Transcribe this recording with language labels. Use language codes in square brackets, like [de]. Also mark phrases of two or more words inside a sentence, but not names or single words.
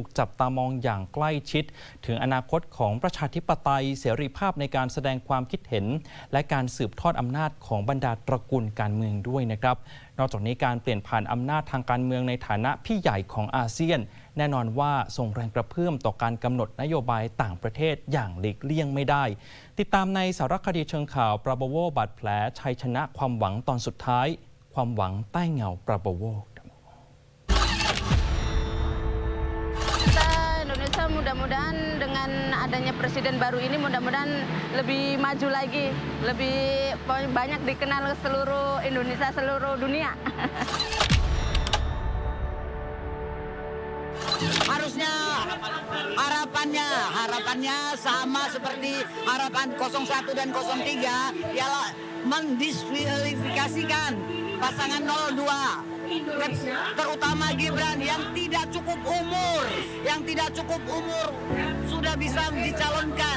[th] จับตามองอย่างใกล้ชิดถึงอนาคตของประชาธิปไตยเสรีภาพในการแสดงความคิดเห็นและการสืบทอดอำนาจของบรรดาตระกูลการเมืองด้วยนะครับนอกจากนี้การเปลี่ยนผ่านอำนาจทางการเมืองในฐานะพี่ใหญ่ของอาเซียนแน่นอนว่าส่งแรงกระเพื่อมต่อการกำหนดนโยบายต่างประเทศอย่างหลีกเลี่ยงไม่ได้ติดตามในสารคดีเชิงข่าวปราโบโวบาดแผลชัยชนะความหวังตอนสุดท้ายความหวังใต้เงาปราโบโว [id] Indonesia mudah-mudahan dengan adanya presiden baru ini mudah-mudahan lebih maju lagi, lebih banyak dikenal ke seluruh Indonesia, seluruh dunia. Harusnya harapannya sama seperti harapan 01 dan 03 ialah mendiskualifikasikan pasangan 02 terutama Gibran yang tidak cukup umur sudah bisa dicalonkan.